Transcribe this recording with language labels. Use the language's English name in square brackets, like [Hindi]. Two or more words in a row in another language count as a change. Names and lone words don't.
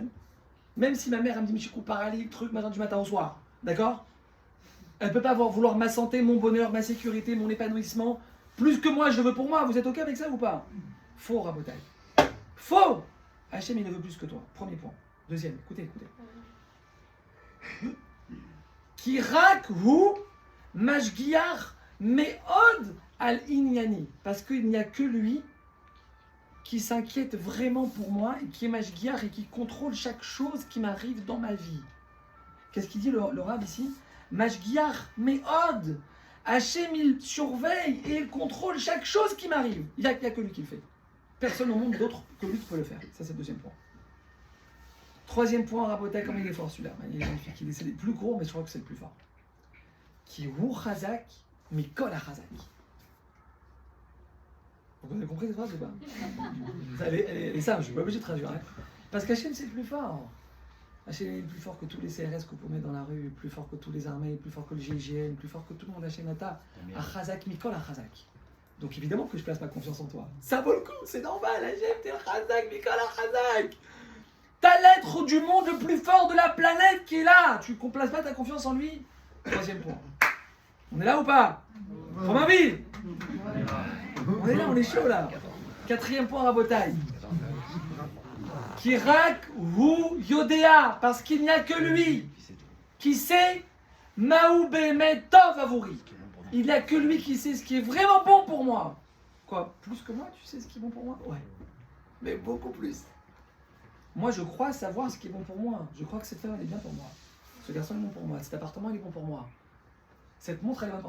[French] Même si ma mère, elle me dit, Michikou, paralytique, truc, matin du matin au soir. D'accord? Elle ne peut pas vouloir ma santé, mon bonheur, ma sécurité, mon épanouissement, plus que moi, je le veux pour moi. Vous êtes OK avec ça ou pas? Faux, Rabotai. Faux. Hachem, il ne veut plus que toi. Premier point. Deuxième, écoutez. [Hebrew] כי רק הוא משגיח מאוד על ענייני. [French] Parce qu'il n'y a que lui qui s'inquiète vraiment pour moi et qui est mashgiach et qui contrôle chaque chose qui m'arrive dans ma vie. Qu'est-ce qu'il dit le Rav ici? [Hebrew] משגיח מאוד. [French] Hachem, il surveille et il contrôle chaque chose qui m'arrive. Il n'y a que lui qui le fait. Personne au monde d'autre que lui qui peut le faire. Ça, c'est le deuxième point. Troisième point, Rabotai, comme il est fort celui-là. Il est magnifique. C'est le plus gros, mais je crois que c'est le plus fort. [Hebrew] כי הוא חזק, מכל חזק. [French] Vous avez compris cette phrase ou pas? Elle est simple, je ne suis pas obligé de traduire. Hein. Parce qu'Hachem, c'est le plus fort. Hachem est plus fort que tous les CRS que vous pouvez mettre dans la rue, plus fort que tous les armées, plus fort que le GIGN, plus fort que tout le monde. [Hebrew] השם אתה, החזק, מכל החזק. [French] Donc évidemment que je place ma confiance en toi. Ça vaut le coup, c'est normal. Hachem, t'es [Hebrew] החזק, מכל החזק. [French] T'as l'être du monde le plus fort de la planète qui est là. Tu ne places pas ta confiance en lui? Troisième point. On est là ou pas? Pour ma vie. On est là, on est chaud là. Quatrième point, Rabotai. [Hebrew] כי רק הוא יודע, [French] parce qu'il n'y a que lui qui sait [Hebrew] מה הוא באמת טוב עבורי. [French] Il n'y a que lui qui sait ce qui est vraiment bon pour moi. Quoi? Plus que moi, tu sais ce qui est bon pour moi? Ouais. Mais beaucoup plus. Moi, je crois savoir ce qui est bon pour moi. Je crois que cette femme, elle est bien pour moi. Ce garçon est bon pour moi. Cet appartement, il est bon pour moi. Cette montre, elle est bonne pour moi.